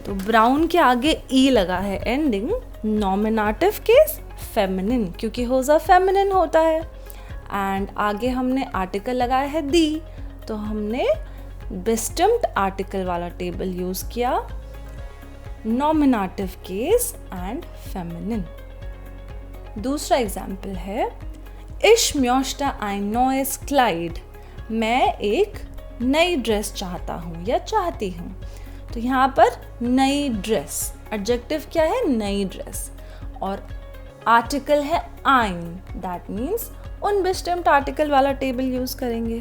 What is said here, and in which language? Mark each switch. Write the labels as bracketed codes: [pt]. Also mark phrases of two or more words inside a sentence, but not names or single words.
[hi] तो ब्राउन के आगे ई लगा है एंडिंग, [en] nominative case feminine, [hi] क्योंकि होजा फेमिनिन होता है। एंड आगे हमने आर्टिकल लगाया है दी, तो हमने बेस्टम्ड आर्टिकल वाला [en] table use [hi] किया, [en] nominative case and feminine. [hi] दूसरा एग्जाम्पल है [de] Ich möchte ein neues Kleid. [hi] मैं एक नई ड्रेस चाहता हूँ या चाहती हूँ। तो यहाँ पर नई ड्रेस, एडजेक्टिव क्या है? नई ड्रेस। और आर्टिकल है ein, [en] that means [hi] unbestimmt आर्टिकल वाला [en] table use [hi] करेंगे।